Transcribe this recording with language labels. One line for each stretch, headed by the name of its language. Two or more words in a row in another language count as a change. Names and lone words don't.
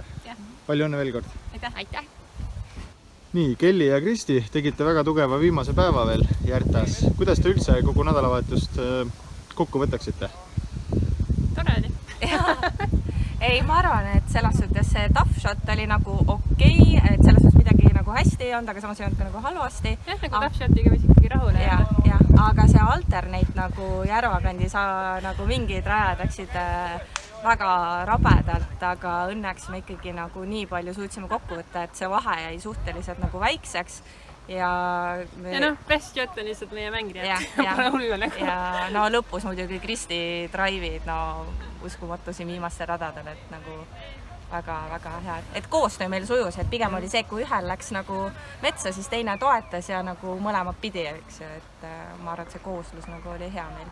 Estonian: Palju õnne veel kord! Aitäh! Nii, Kelly ja Kristi tegite väga tugeva viimase päeva veel Järtas. Kuidas te üldse kogu nädalavahetust kokku võtaksite? Tore oli. Ei, ma arvan, et selles suhtes see
English: tough shot
Estonian: oli nagu okei, et selles suhtes midagi nagu hästi ei olnud, aga samas ei olnud ka nagu halvasti. Jah, nagu
English: tough shotiga
Estonian: võis ikkagi rahule. Ja, aga see alternate nagu Järvakandi nagu mingid rajad läksid väga rabedalt, aga õnneks me ikkagi nagu nii palju suutsime kokku võtta, et see vahe jäi suhteliselt nagu väikseks. Ja
English: best shot
Estonian: on lihtsalt meie mängida. Ja no lõpus muidugi Kristi drive'id, no uskumatu siin viimastel radadel, et nagu väga-väga hea. Et koostöö meil sujus, et pigem oli see, kui ühel läks nagu metsa, siis teine toetas ja nagu mõlemad pidi, eks ju, et ma arvan, et see kooslus nagu oli hea meil.